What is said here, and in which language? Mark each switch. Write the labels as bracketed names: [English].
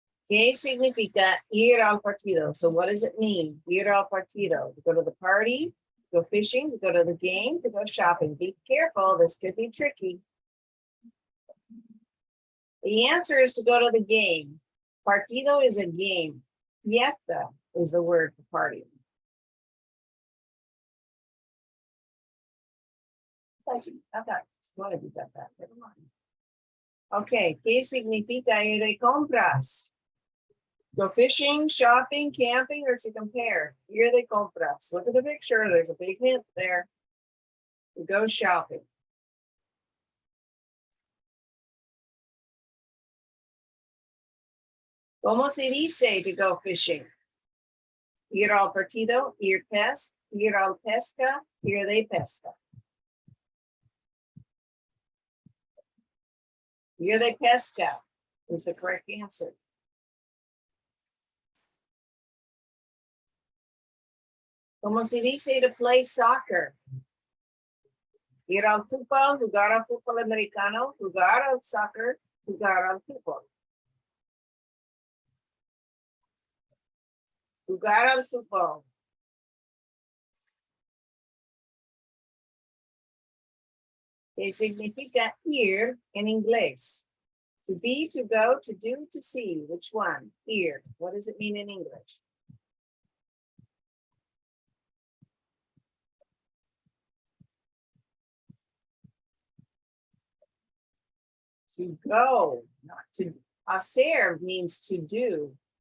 [Spanish] ¿Qué significa ir al partido? [English] So what does it mean? [Spanish] Ir al partido. [English] To go to the party, to go fishing, to go to the game, to go shopping. Be careful, this could be tricky. The answer is to go to the game. Partido is a game. Fiesta is the word for party. I thought one of you got that. Never mind. [Spanish] Okay, ¿qué significa ir de compras? [English] Go fishing, shopping, camping, or to compare. [Spanish] Ir de compras. [English] Look at the picture. There's a big hint there. To go shopping. [Spanish] ¿Cómo se dice [English] to go fishing? [Spanish] Ir al partido, ir al pesca, ir de pesca. Ir de pesca [English] is the correct answer. [Spanish] ¿Cómo se dice [English] to play soccer? [Spanish] Ir al fútbol, jugar al fútbol americano, jugar al soccer, jugar al fútbol. Jugar al fútbol. ¿Qué significa ir en inglés? [English] To be, to go, to do, to see. Which one? Ir. What does it mean in English? To go, not to. Hacer means to do.